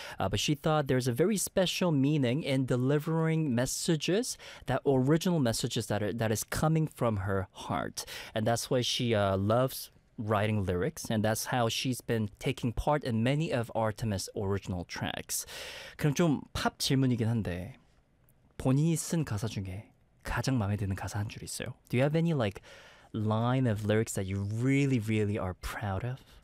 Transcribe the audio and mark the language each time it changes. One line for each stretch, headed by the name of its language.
English: But she thought there's a very special meaning in delivering messages, that original messages that is coming from her heart. And that's why she loves writing lyrics, and that's how she's been taking part in many of Artemis' original tracks.
Korean: 그럼 좀팝 질문이긴 한데 본인이 쓴 가사 중에 가장 마음에 드는 가사 한줄 있어요?
English: Do you have any like line of lyrics that you really, really are proud of?